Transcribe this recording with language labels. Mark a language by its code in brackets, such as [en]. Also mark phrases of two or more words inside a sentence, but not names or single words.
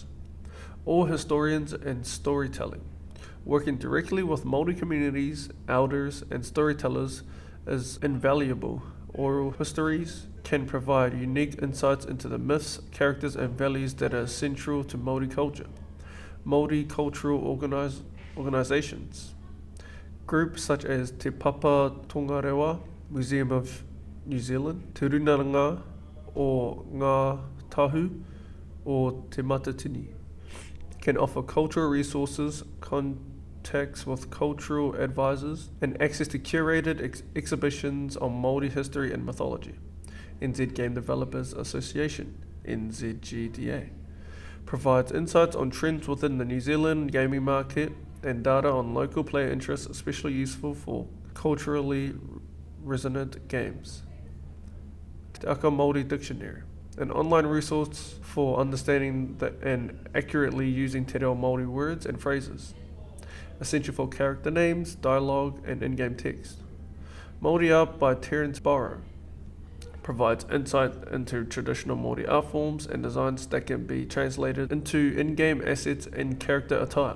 [en] All historians and storytelling. Working directly with Māori communities, elders, and storytellers is invaluable. Oral histories can provide unique insights into the myths, characters, and values that are central to Māori culture. Māori cultural organizations. Groups such as Te Papa Tongarewa, Museum of New Zealand, Te Runaranga o Ngā Tahu, or Te Matatini, can offer cultural resources, contacts with cultural advisors, and access to curated exhibitions on Māori history and mythology. NZ Game Developers Association, NZGDA, provides insights on trends within the New Zealand gaming market, and data on local player interests, especially useful for culturally resonant games. Te Aka Māori Dictionary, an online resource for understanding and accurately using [mi] te reo Māori [en] words and phrases, essential for character names, dialogue, and in-game text. Māori Art by Terence Barrow provides insight into traditional Māori art forms and designs that can be translated into in-game assets and character attire.